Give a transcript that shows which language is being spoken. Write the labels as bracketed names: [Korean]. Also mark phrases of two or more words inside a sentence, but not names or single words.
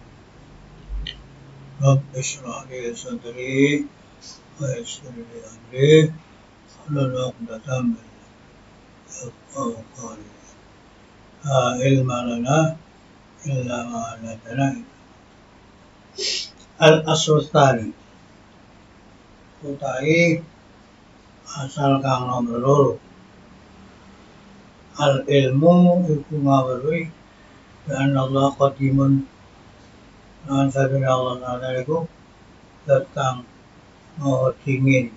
[Arabic] رب اشرح لي صدري ويسر لي أمري واحلل عقدة من يفقهوا قولي لا علم لنا إلا ما علمتنا. الأصل الثاني [Javanese] utawi asal kang nomor loro. Al-ilmu iku ngawruhi dan [Arabic] الله قديم [Javanese] lan sabene [Arabic] الله تعالى [Javanese] iku datang maha dingin.